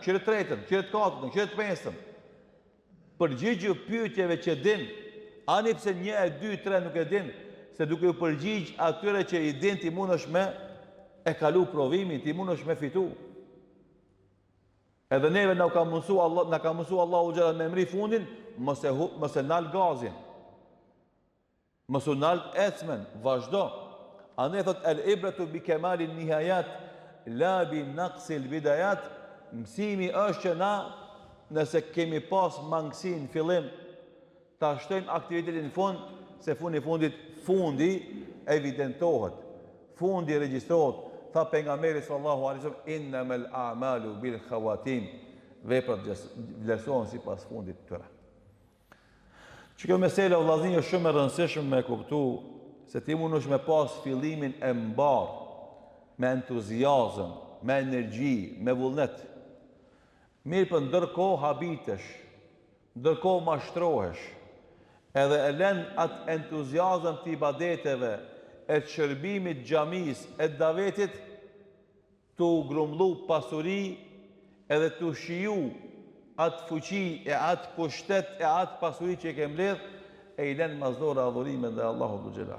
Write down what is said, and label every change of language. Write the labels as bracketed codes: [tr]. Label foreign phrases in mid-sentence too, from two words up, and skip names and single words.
[sq] Qire tretën, qire të katërtën, qire të pesën. Përgjigju pyetjeve që din, ani pse 1, 2, 3 nuk e din, se duke u përgjigj atyre që i din ti mundesh me e kalu provimin, ti mundesh me fitu. Edhe neve na ka mësu [ar] الله جلاله [sq] me emri fundin, mos e nal gazin. Mos u nal ecmen, vazhdo. Andaj thot [ar] العبرة بكمال النهايات لا بنقص البدايات. [sq] Mësimi është që na, nëse kemi pas mangësi në fillim, ta shtojmë aktivitetin në fund, se fundi evidentohet, fundi regjistrohet. Tha pejgamberi [ar] صلى الله عليه وسلم، إنما الأعمال بالخواتيم, [sq] veprat vlerësohen sipas fundit të tyre. Që kjo mesela o vllazni është shumë e rëndësishme me kuptu se ti mundesh me pas fillimin e mbar, me entuziazëm, me energji, me vullnet. Mirë për ndërkohë habitesh, ndërkohë mashtrohesh, edhe e lën atë entuziazëm të ibadeteve, e të shërbimit xhamis, e të davetit, të grumullu pasuri edhe të shiju atë fuqi e atë pushtet e atë pasuri që e ke mbledh, e i lën mazdora adhurimet dhe [ar] الله ذو الجلال.